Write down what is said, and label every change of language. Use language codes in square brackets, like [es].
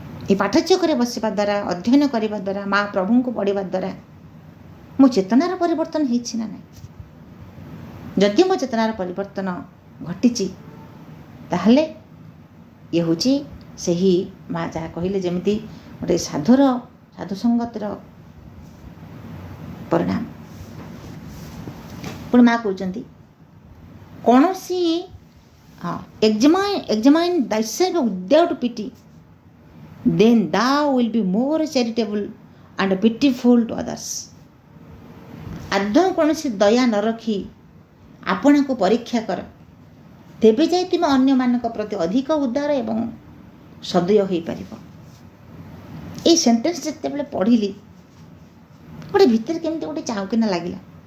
[or] ଏ ପାଠଚକ୍ରରେ ବସିବା ଦ୍ୱାରା, ଅଧ୍ୟୟନ କରିବା ଦ୍ୱାରା, ମା ପ୍ରଭୁଙ୍କୁ ପଢ଼ିବା ଦ୍ୱାରା ମୋ ଚେତନାର ପରିବର୍ତ୍ତନ ହେଇଛି ନା ନାହିଁ? ଯଦି ମୋ ଚେତନାର ପରିବର୍ତ୍ତନ ଘଟିଛି, ତାହେଲେ ଇଏ ହେଉଛି ସେହି ମା ଯାହା କହିଲେ, ଯେମିତି ଗୋଟେ ସାଧୁ ସଙ୍ଗତର ପରିଣାମ। ପୁଣି ମା କହୁଛନ୍ତି, କୌଣସି [en] examine thyself without pity, then thou will be more charitable and pitiful to others. [or] ଆଦୌ କୌଣସି ଦୟା ନ ରଖି ଆପଣଙ୍କୁ ପରୀକ୍ଷା କର, ତେବେ ଯାଇ ତୁମେ ଅନ୍ୟମାନଙ୍କ ପ୍ରତି ଅଧିକ ଉଦାର ଏବଂ ସଦୟ ହୋଇପାରିବ। ଏଇ ସେଣ୍ଟେନ୍ସ ଯେତେବେଳେ ପଢ଼ିଲି, ଗୋଟେ ଭିତରେ କେମିତି ଗୋଟେ ଚାଉକିନା ଲାଗିଲା।